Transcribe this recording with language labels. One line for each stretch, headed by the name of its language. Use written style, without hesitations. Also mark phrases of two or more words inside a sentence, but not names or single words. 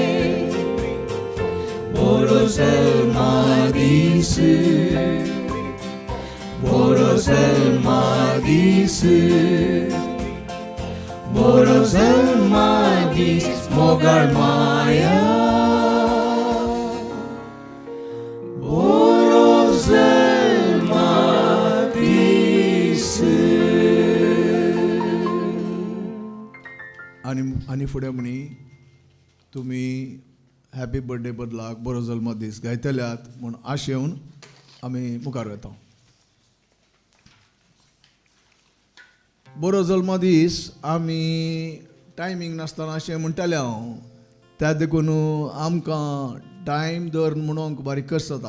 Konkani: Boro zalma disu, boro zalma disu, boro zalma dis mogar maya, boro zalma disu. आनी फुडें म्हणी तुमी
English: happy birthday
Konkani: बदलाक बरो जल्म दीस गायतल्यात म्हूण आशेवन आमी मुखार वता. बरो जल्म दीस आमी टायमींग नासतना अशें म्हणटालें हांव त्या देखून आमकां टायम दर म्हणूंक बारीक कस जाता.